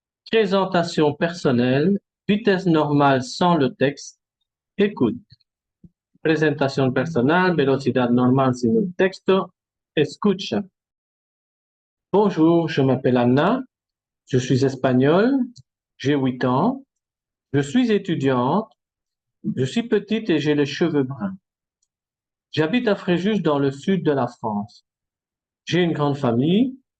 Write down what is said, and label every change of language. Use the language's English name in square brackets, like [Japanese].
[French] Présentation personnelle, vitesse normale sans le texte, écoute. [Spanish] Presentación personal, velocidad normal sin el texto, escucha. [French] Bonjour, je m'appelle Anna, je suis espagnole, j'ai 8 ans, je suis étudiante, je suis petite et j'ai les cheveux bruns. J'habite à Fréjus dans le sud de la France. J'ai une grande famille.